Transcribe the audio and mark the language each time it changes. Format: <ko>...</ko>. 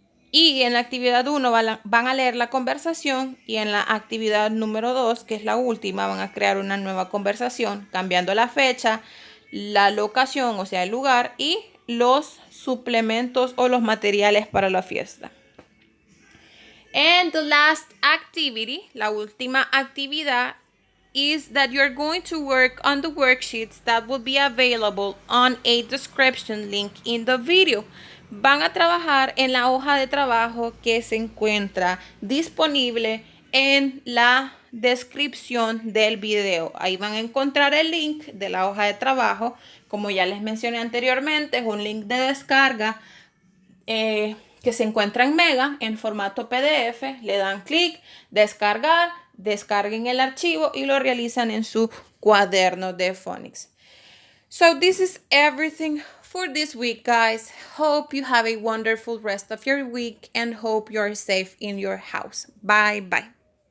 <es>Y en la actividad 1 van a leer la conversación y en la actividad número 2, que es la última, van a crear una nueva conversación cambiando la fecha, la locación, o sea, el lugar y los suplementos o los materiales para la fiesta.</es> <en>And the last activity,</en> <es>la última actividad,</es> <en>is that you're going to work on the worksheets that will be available on a description link in the video.</en> <es>Van a trabajar en la hoja de trabajo que se encuentra disponible en la descripción del video. Ahí van a encontrar el link de la hoja de trabajo. Como ya les mencioné anteriormente, es un link de descarga que se encuentra en Mega en formato PDF. Le dan clic, descargar, descarguen el archivo y lo realizan en su cuaderno de Phonics.</es> <en>So this is everything for this week, guys. Hope you have a wonderful rest of your week and hope you're safe in your house. Bye bye.</en>